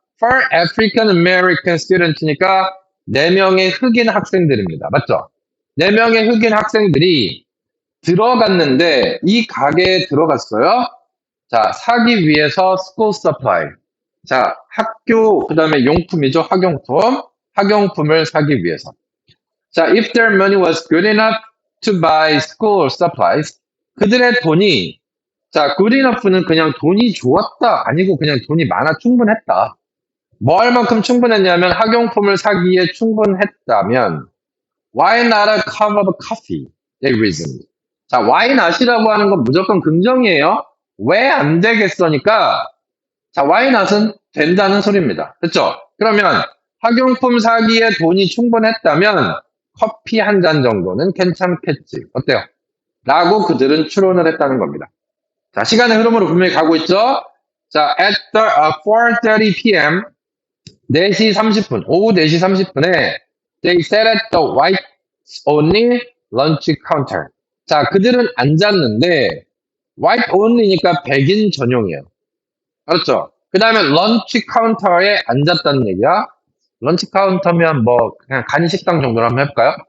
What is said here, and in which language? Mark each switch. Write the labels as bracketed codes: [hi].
[en] For African American Students [ko] 니까 4명의 흑인 학생들입니다. 맞죠? 4명의 흑인 학생들이 들어갔는데 이 가게에 들어갔어요. 자, 사기 위해서 school supply. 자, 학교, 그 다음에 용품이죠. 학용품. 학용품을 사기 위해서. [en] 자, if their money was good enough to buy school supplies. [ko] 그들의 돈이, 자, good enough는 그냥 돈이 좋았다. 아니고 그냥 돈이 많아 충분했다. 뭐 할 만큼 충분했냐면 학용품을 사기에 충분했다면 [en] why not a cup of coffee? they reasoned. [ko] 자, why not이라고 하는 건 무조건 긍정이에요. 왜 안 되겠어니까 자, why not은 된다는 소리입니다. 됐죠? 그러면 학용품 사기에 돈이 충분했다면 커피 한 잔 정도는 괜찮겠지. 어때요? 라고 그들은 추론을 했다는 겁니다. 자, 시간의 흐름으로 분명히 가고 있죠? [en] 자, at 4:30 p.m. [ko] 4시 30분, 오후 4시 30분에 [en] they sat at the white only lunch counter. [ko] 자, 그들은 앉았는데 white only니까 백인 전용이에요. 알았죠? 그 다음에 런치 카운터에 앉았다는 얘기야. 런치 카운터면 뭐 그냥 간식당 정도로 한번 해볼까요?